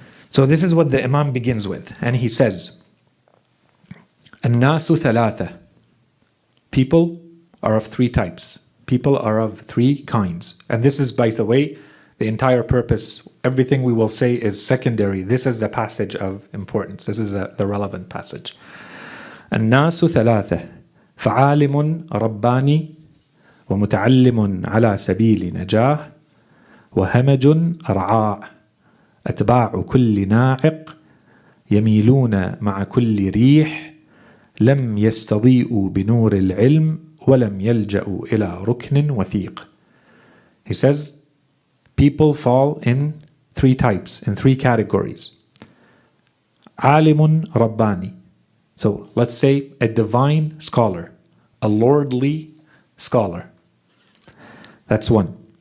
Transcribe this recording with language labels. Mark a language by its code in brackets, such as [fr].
[en] So this is what the Imam begins with. And he says, [ar] الناس ثلاثة. [en] People are of three types. People are of three kinds. And this is, by the way, the entire purpose, everything we will say is secondary. This is the passage of importance. This is the relevant passage. [ar] الناس ثلاثة فعالم رباني ومتعلم على سبيل نجاه وهمج رعاع أتباع كل ناعق يميلون مع كل ريح لم يستضيئوا بنور العلم ولم يلجأوا إلى ركن وثيق. [en] He says people fall in three types, in three categories. [ar] عالم رباني. [en] So let's say a divine scholar, a lordly scholar. That's one.